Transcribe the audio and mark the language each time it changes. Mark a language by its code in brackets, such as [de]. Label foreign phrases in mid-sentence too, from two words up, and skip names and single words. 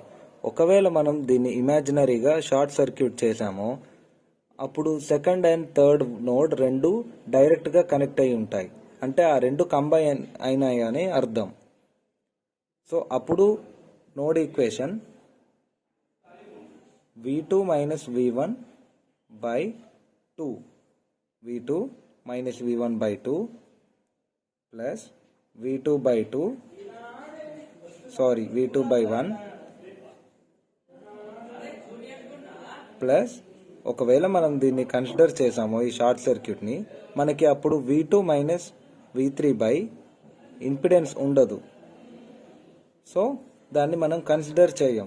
[te] ఒకవేళ మనం దీన్ని [en] imaginaryగా short circuit [te] చేసామో అప్పుడు [en] second and third node [te] రెండు [en] directగా connect [te] అయి ఉంటాయి, అంటే ఆ రెండు కంబైన్ అయినాయి అని అర్థం. [en] so అప్పుడు node equation V2 minus V1 by 2 V2 minus V1 by 2 plus V2 by 2 V2 by 1 plus [te] ఒకవేళ మనం దీన్ని కన్సిడర్ చేసామో ఈ [en] short circuitని [te] మనకి అప్పుడు [en] V2 minus V3 by impedance [te] ఉండదు, సో దాన్ని మనం కన్సిడర్ చేయము.